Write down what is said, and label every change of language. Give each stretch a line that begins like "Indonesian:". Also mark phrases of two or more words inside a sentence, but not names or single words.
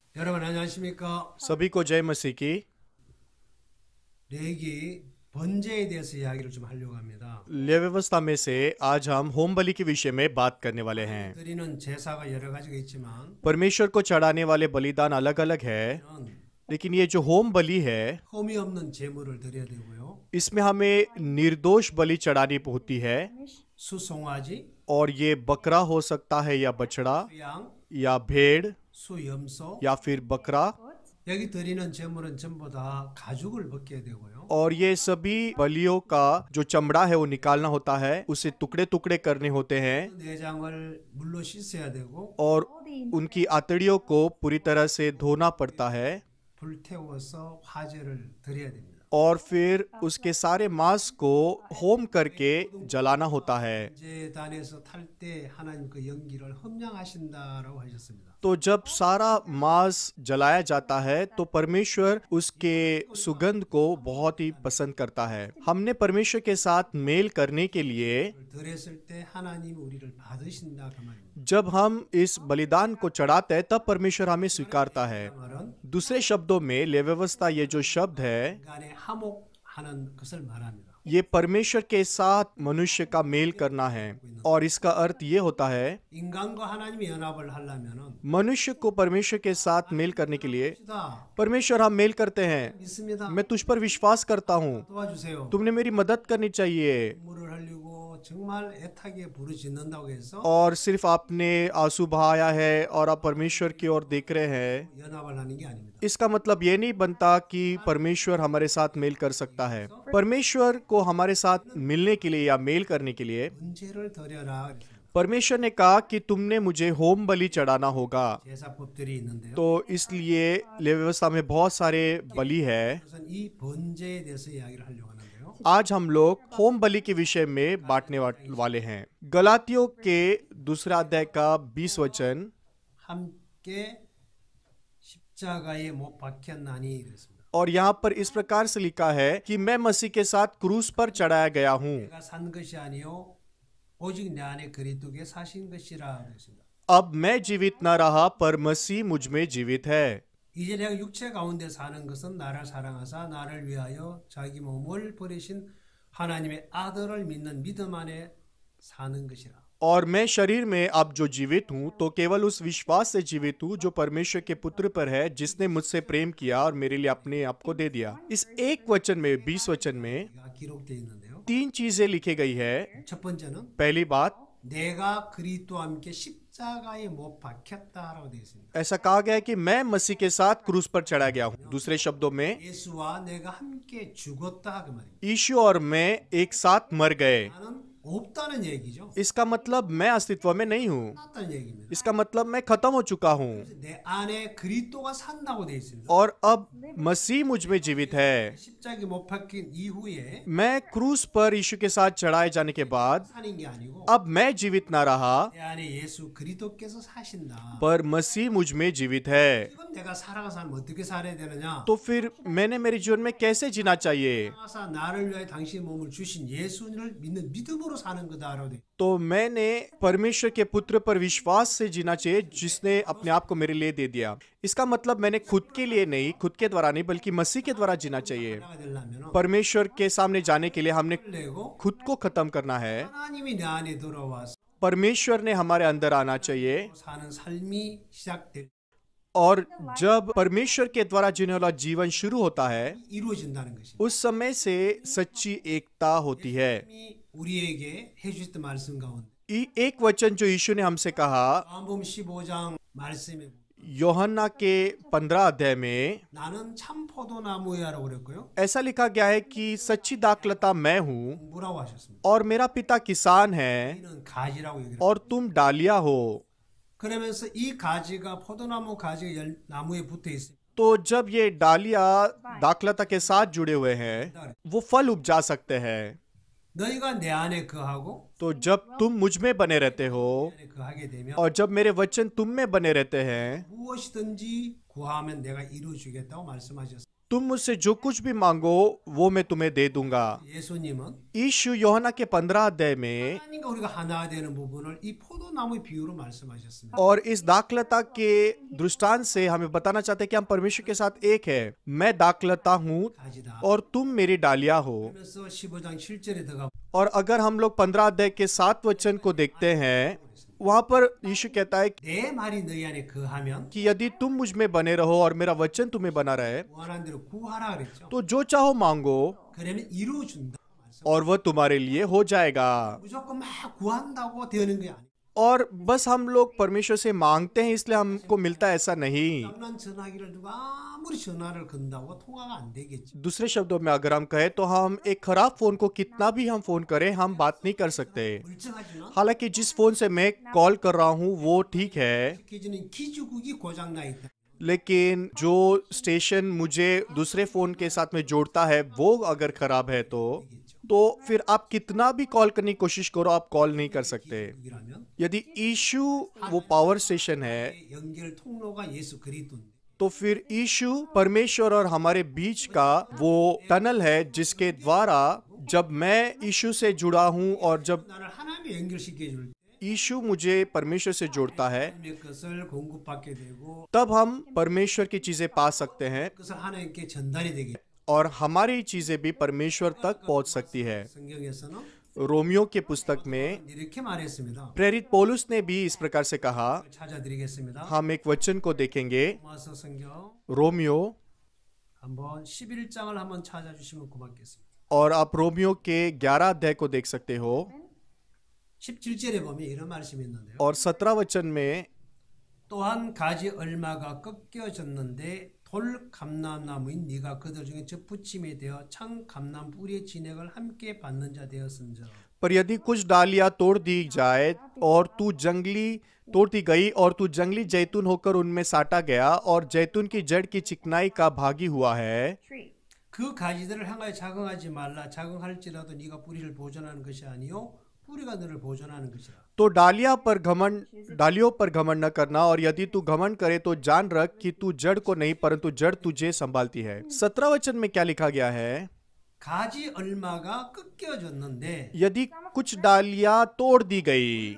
Korean: 여러분 안녕하십니까?
Hindi: सभी को जय मसीह की।
Korean: 레기 번제에 대해서 이야기를 좀 하려고 합니다.
Hindi: लेवी व्यवस्था में से आज हम होम बलि के विषय में बात करने वाले हैं।
Korean: 드리는 제사가 여러 가지가 있지만
Hindi: परमेश्वर को चढ़ाने वाले बलिदान अलग अलग है,
Korean: 는
Hindi: लेकिन ये जो होम बलि है
Korean: 흠이 없는 제물을 드려야 되고요.
Hindi: इसमें हमें निर्दोष बलि चढ़ानी होती है।
Korean: 수송아지,
Hindi: और ये बकरा हो सकता है या बछड़ा
Korean: 수양,
Hindi: या भेड़
Korean: 수염소.
Hindi: या फिर बकरा।
Korean: 여기 드리는 제물은 전부 다 가죽을 벗겨야 되고요.
Hindi: और ये सभी बलियों का जो चमड़ा है वो निकालना होता है, उसे टुकड़े टुकड़े करने होते हैं
Korean: 내장을 물로 씻어야 되고
Hindi: और उनकी आंतड़ियों को पूरी तरह से धोना पड़ता है
Korean: 불태워서 화제를 드려야 됩니다.
Hindi: और फिर उसके सारे मांस को होम करके जलाना होता है।
Korean: 번제단에서 탈 때 하나님 그 연기를 흠양하신다라고 하셨습니다.
Hindi: तो जब सारा मांस जलाया जाता है तो परमेश्वर उसके सुगंध को बहुत ही पसंद करता है। हमने परमेश्वर के साथ मेल करने के लिए
Korean: 드렸을 때 하나님 우리를 받으신다 그 말입니다.
Hindi: जब हम इस बलिदान को चढ़ाते हैं तब परमेश्वर हमें स्वीकारता है।
Korean: 그 말은
Hindi: दूसरे शब्दों में लेवी व्यवस्था ये जो शब्द है
Korean: 인간의 화목하는 것을 말합니다.
Hindi: ये परमेश्वर के साथ मनुष्य का मेल करना है और इसका अर्थ ये होता है
Korean: 인간과 하나님이 연합을 하려면은
Hindi: मनुष्य को परमेश्वर के साथ मेल करने के लिए
Korean: 시다
Hindi: परमेश्वर हम मेल करते हैं।
Korean: 믿습니다.
Hindi: मैं तुझ पर विश्वास करता हूँ,
Korean: 도와주세요.
Hindi: तुमने मेरी मदद करनी चाहिए।
Korean: 눈물을 흘리고 정말 애타게 부르짖는다고 해서
Hindi: और सिर्फ आपने आंसू बहाया है और आप परमेश्वर की ओर देख रहे हैं,
Korean: 연합을 하는 게 आ닙니다.
Hindi: इसका मतलब ये नहीं बनता कि परमेश्वर हमारे साथ मेल कर सकता है। परमेश्वर को हमारे साथ मिलने के लिए या मेल करने के लिए
Korean: 번제를 드려라.
Hindi: परमेश्वर ने कहा कि तुमने मुझे होम बलि चढ़ाना होगा।
Korean: 제사법들이 있는데요.
Hindi: तो इसलिए लेवी व्यवस्था में बहुत सारे बलि है।
Korean: 우선 이 번제에 대해서 이야기를 하려고 하는데요.
Hindi: आज हम लोग होम बलि के विषय में बांटने वाले हैं। गलातियों के दूसरा अध्याय का 20 वचन,
Korean: 함께 십자가에 못 박혔나니 그랬습니다.
Hindi: और यहाँ पर इस प्रकार से लिखा है कि मैं मसीह के साथ क्रूस पर चढ़ाया गया हूँ।
Korean: 내가 산 것이 아니요 오직 내 안에 그리스도께 사신 것이라 그랬습니다.
Hindi: अब मैं जीवित न रहा पर मसीह मुझ में जीवित है।
Korean: 이제 내가 육체 가운데 사는 것은 나를 사랑하사 나를 위하여 자기 몸을 버리신 하나님의 아들을 믿는 믿음 안에 사는 것이라.
Hindi: और मैं शरीर में अब जो जीवित हूँ तो केवल उस विश्वास से जीवित हूँ जो परमेश्वर के पुत्र पर है, जिसने मुझसे प्रेम किया और मेरे लिए अपने आप को दे दिया। इस एक वचन में 20 वचन में
Korean: 가 기록되어 있는데요.
Hindi: 3 चीजें लिखी गई है।
Korean: 첫 번째는
Hindi: पहली बात,
Korean: 내가 그리스도와 함께 십자가에 못 박혔다라고 되어 있습니다.
Hindi: ऐसा कहा गया है कि मैं मसीह के साथ क्रूस पर चढ़ा गया हूँ। दूसरे शब्दों में
Korean: 예수와 내가 함께 죽었다 그 말입니다.
Hindi: यीशु और मैं एक साथ मर गए।
Korean: 나는 없다는 얘기죠.
Hindi: इसका मतलब मैं अस्तित्व में नहीं हूँ,
Korean: 끝났다는 얘기입니다.
Hindi: इसका मतलब मैं खत्म हो चुका हूँ
Korean: 내 안에 그리스도가 산다고 되어 있습니다.
Hindi: और अब मसीह मुझ में जीवित है।
Korean: 십자가에 못 박힌 이후에
Hindi: मैं क्रूस पर यीशु के साथ चढ़ाए जाने के बाद
Korean: 사는 게 아니고
Hindi: अब मैं जीवित ना रहा
Korean: 내 안에 예수 그리스도께서 사신다.
Hindi: पर मसीह मुझ में जीवित है।
Korean: 지금 내가 살아가서 살면 어떻게 살아야 되느냐?
Hindi: तो फिर मैंने मेरे जीवन में कैसे जीना चाहिए?
Korean: 살아가서 나를 위하여 당신의 몸을 주신 예수를 믿는 믿음으로 사는 거다라고 돼.
Hindi: तो मैंने परमेश्वर के पुत्र पर विश्वास से जीना चाहिए, जिसने अपने आप को मेरे लिए दे दिया। इसका मतलब मैंने खुद के लिए नहीं, खुद के द्वारा नहीं, बल्कि मसीह के द्वारा जीना चाहिए।
Korean: 하나가 되려면
Hindi: परमेश्वर के सामने जाने के लिए हमने
Korean: 내고
Hindi: खुद को खत्म करना है।
Korean: 하나님이 내 안에 들어와서
Hindi: परमेश्वर ने हमारे अंदर आना चाहिए
Korean: 사는 삶이 시작될
Hindi: और जब परमेश्वर के द्वारा जीने वाला जीवन शुरू होता है
Korean: 이루어진다는 것입니다.
Hindi: उस समय से सच्ची एकता होती है।
Korean: 하나님이 우리에게 해주셨던 말씀 가운데
Hindi: एक वचन जो यीशु ने हमसे कहा
Korean: 요한복음 15장 말씀에
Hindi: यूहन्ना के 15 अध्याय में
Korean: 나는 참 포도나무야라고 그랬고요.
Hindi: ऐसा लिखा गया है कि सच्ची दाखलता मैं हूँ
Korean: 뭐라고 하셨습니다.
Hindi: और मेरा पिता किसान है
Korean: 이는 가지라고 얘기를
Hindi: और तुम डालिया हो।
Korean: 그러면서 이 가지가 포도나무 가지가 나무에 붙어 있습니다.
Hindi: तो जब ये डालिया दाखलता के साथ जुड़े हुए हैं वो फल उपजा सकते हैं।
Korean: 너희가 내 안에 거하고
Hindi: तो जब तुम मुझ में बने रहते हो
Korean: 내 안에 거하게 되면
Hindi: और जब मेरे वचन तुम में बने रहते हैं
Korean: 무엇이든지 구하면 내가 이루어 주겠다고 말씀하셨습니다.
Hindi: तुम मुझसे जो कुछ भी मांगो वो मैं तुम्हें दे दूंगा।
Korean: 예수님은
Hindi: यीशु यूहन्ना के 15 अध्याय में
Korean: 하나님과 우리가 하나 되는 부분을 이 포도나무의 비유로 말씀하셨습니다.
Hindi: और इस दाखलता के दृष्टांत से हमें बताना चाहते हैं कि हम परमेश्वर के साथ एक है। मैं दाखलता हूँ
Korean: 가지다.
Hindi: और तुम मेरी डालियां हो।
Korean: 그러면서 15장 7절에 들어가
Hindi: और अगर हम लोग 15 अध्याय के 7 वचन को देखते हैं, वहां पर यीशु कहता है
Korean: 내 말이 너희 안에 거하면
Hindi: कि यदि तुम मुझ में बने रहो और मेरा वचन तुम्हें बना रहे,
Korean: 원하는 대로 구하라 그랬죠.
Hindi: तो जो चाहो मांगो
Korean: 그러면 이루어 준다.
Hindi: और वह तुम्हारे लिए हो जाएगा।
Korean: 무조건 막 구한다고 되는 게 아니에요.
Hindi: और बस हम लोग परमेश्वर से मांगते हैं इसलिए हमको मिलता है, ऐसा नहीं।
Korean: 장난 전화기를 누가 아무리 전화를 건다고 통화가 안 되겠지.
Hindi: दूसरे शब्दों में अगर हम कहें तो हम एक खराब फोन को कितना भी हम फोन करें, हम बात नहीं कर सकते।
Korean: 멀쩡하지만
Hindi: हालांकि जिस फोन से मैं कॉल कर रहा हूँ वो ठीक है,
Korean: 기지는 기주국이 고장 나 있다.
Hindi: लेकिन जो स्टेशन मुझे दूसरे फोन के साथ में जोड़ता है वो अगर खराब है तो फिर आप कितना भी कॉल करने की कोशिश करो, आप कॉल नहीं कर सकते।
Korean: 기주국이라면
Hindi: यदि यीशु वो
English: power station
Hindi: है,
Korean: 연결 통로가 예수 그리스도인데
Hindi: तो फिर यीशु परमेश्वर और हमारे बीच का वो टनल है जिसके द्वारा जब मैं यीशु से जुड़ा हूं और जब
Korean: 나를 하나님에 연결시켜 줄 때
Hindi: यीशु मुझे परमेश्वर से जोड़ता है,
Korean: 하나님의 것을 공급받게 되고
Hindi: तब हम परमेश्वर की चीजें पा सकते हैं
Korean: 그것을 하나님께 전달이 되게.
Hindi: और हमारी चीजें भी परमेश्वर तक पहुंच सकती है।
Korean: 성경에서는
Hindi: रोमियो के पुस्तक में
Korean: 이렇게 말했습니다.
Hindi: प्रेरित पौलुस ने भी इस प्रकार से कहा।
Korean: 찾아드리겠습니다.
Hindi: हम एक वचन को देखेंगे,
Korean: 로마서 성경
Hindi: रोमियो,
Korean: 한번 11장을 한번 찾아주시면 고맙겠습니다.
Hindi: और आप रोमियो के 11 अध्याय को देख सकते हो
Korean: 17절에 보면 이런 말씀이 있는데요.
Hindi: और 17 वचन में
Korean: 또한 가지 얼마가 꺾여졌는데 돌 감람나무인 네가 그들 중에 접붙임이 되어 창 감람 뿌리의 진액을 함께 받는 자 되었은즉.
Hindi: पर यदि कुछ डालियां तोड़ दी जाए और तू जंगली तोड़ दी गई और तू जंगली जैतून होकर उनमें साटा गया और जैतून की जड़ की चिकनाई का भागी हुआ है,
Korean: 그 가지들을 향하여 자긍하지 말라. 자긍할지라도 네가 뿌리를 보존하는 것이 아니요 뿌리가 너를 보존하는 것이라.
Hindi: तो डालियों पर घमंड न करना, और यदि तू घमंड करे तो जान रख कि तू जड़ को नहीं परंतु जड़ तुझे संभालती है। 17 वचन में क्या लिखा गया है?
Korean: 가지 얼마가 꺾여졌는데
Hindi: यदि कुछ डालियां तोड़ दी गई